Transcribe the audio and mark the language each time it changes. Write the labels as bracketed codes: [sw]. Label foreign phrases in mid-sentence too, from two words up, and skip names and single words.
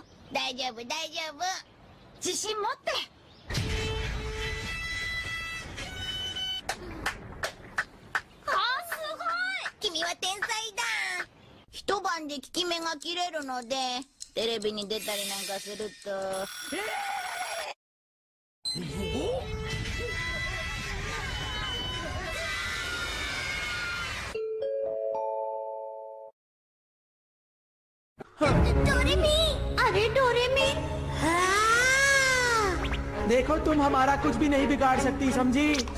[ja] 大丈夫大丈夫、自信持って。君は天才だ。一晩で効き目が切れるのでテレビに出たりなんかすると。 [hi] डोरेमी। अरे डोरेमी। देखो तुम हमारा कुछ भी नहीं बिगाड़ सकती, समझी?